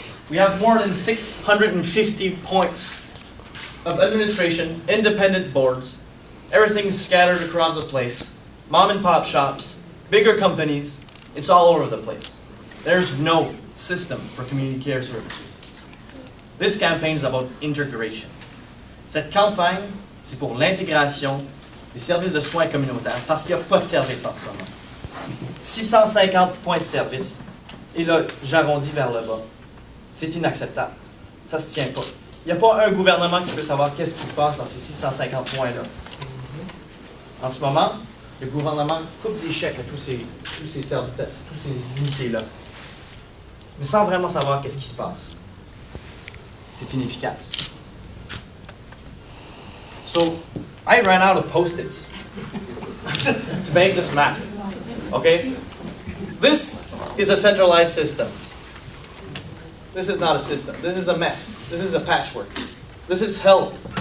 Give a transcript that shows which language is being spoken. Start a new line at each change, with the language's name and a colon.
English: We have more than 650 points of administration, independent boards. Everything's scattered across the place. Mom and pop shops, bigger companies, it's all over the place. There's no system for community care services. This campaign is about integration.
French: Cette campagne, c'est pour l'intégration des services de soins communautaires parce qu'il n'y a pas de service en ce moment. 650 points de service, et là, j'arrondis vers le bas. C'est inacceptable. Ça ne se tient pas. Il n'y a pas un gouvernement qui peut savoir qu'est-ce qui se passe dans ces 650 points-là. En ce moment, le gouvernement coupe des chèques à tous ces services, toutes ces unités-là. Mais sans vraiment savoir qu'est-ce qui se passe. C'est inefficace.
English: So, I ran out of Post-its to make this map. Okay? This is a centralized system. This is not a system. This is a mess. This is a patchwork. This is hell.